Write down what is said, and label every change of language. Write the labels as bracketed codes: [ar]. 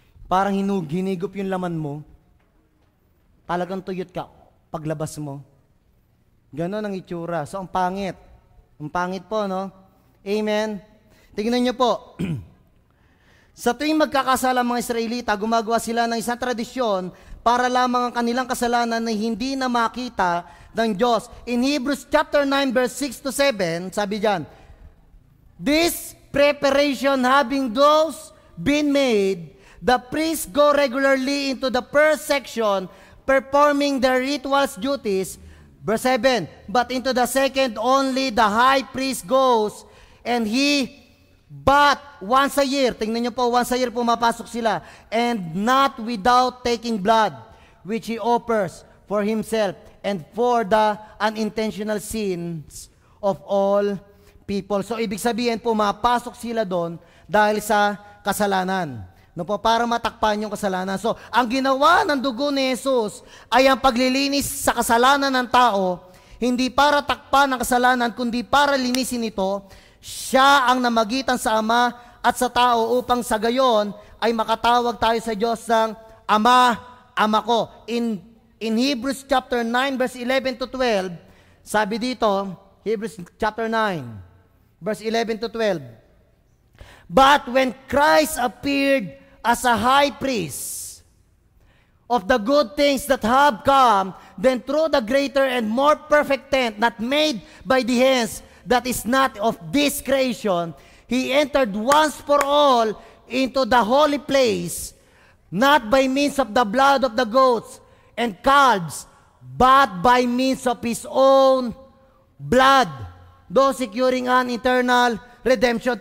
[tl] Parang hinigop yung laman mo, talagang tuyot ka paglabas mo. Gano'n ang itsura. So, ang pangit. Ang pangit po, no? Amen? Tingnan niyo po. Sa tuwing magkakasala ang mga Israelita, gumagawa sila ng isang tradisyon para lamang ang kanilang kasalanan na hindi na makita ng Diyos. [en] In Hebrews chapter 9, verse 6 to 7, [tl] sabi diyan, [en] this preparation having those been made, the priests go regularly into the first section, performing their rituals duties. Verse 7, but into the second only the high priest goes, and he but once a year, [tl] tingnan niyo po, [en] once a year [tl] pumapasok sila, [en] and not without taking blood, which he offers for himself and for the unintentional sins of all people. [tl] So, ibig sabihin, pumapasok sila doon dahil sa kasalanan. No po, para matakpan yung kasalanan. So, ang ginawa ng dugo ni Jesus ay ang paglilinis sa kasalanan ng tao, hindi para takpan ang kasalanan, kundi para linisin ito. Siya ang namagitan sa Ama at sa tao upang sa gayon ay makatawag tayo sa Diyos ng Ama, Ama ko. [en] In Hebrews chapter 9 verse 11 to 12, [tl] sabi dito, [en] Hebrews chapter 9 verse 11 to 12, but when Christ appeared as a high priest of the good things that have come, then through the greater and more perfect tent not made by the hands, that is not of this creation, he entered once for all into the holy place, not by means of the blood of the goats and calves, but by means of his own blood, thus securing an eternal redemption.